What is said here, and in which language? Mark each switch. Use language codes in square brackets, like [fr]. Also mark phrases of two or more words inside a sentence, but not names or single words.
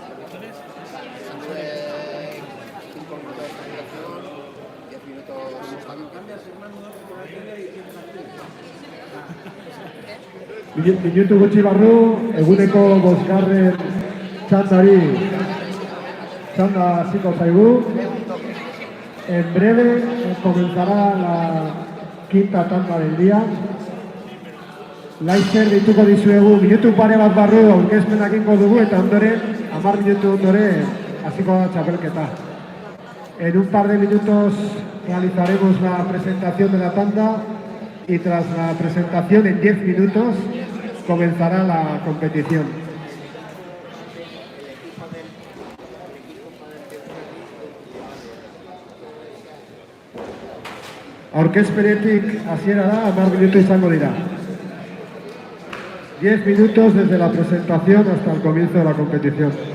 [es] 5 minutos de presentación, 10 minutos [eu] Minutu gutxi barru, eguneko bosgarren txandari txanda hasiko zaigu. [es] En breve comenzará quinta tanda del día. [eu] Laizzer dituko dizuegu, minutu pare bat barru aurkezpenak ingo dugu eta ondoren, 10 minutu ondoren, hasiko da txapelketa. [es] En un par de minutos realizaremos la presentación de la tanda y tras la presentación en 10 minutos comenzará la competición. [eu] Aurkezpenetik hasiera da, 10 minutu izango dira. [es] 10 minutos desde la presentación hasta el comienzo de la competición.